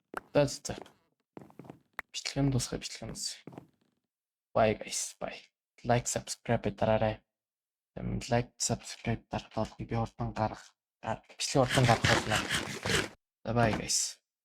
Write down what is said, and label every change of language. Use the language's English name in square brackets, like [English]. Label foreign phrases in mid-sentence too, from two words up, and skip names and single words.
[Mongolian] За. Бичлэг дуусгая. [English] Bye guys. Bye. Like, subscribe [Mongolian] дараарай. [English] Like, subscribe [Mongolian] дарахад би урдан гарах. Бичлэг урдан гарах болно. Bye guys.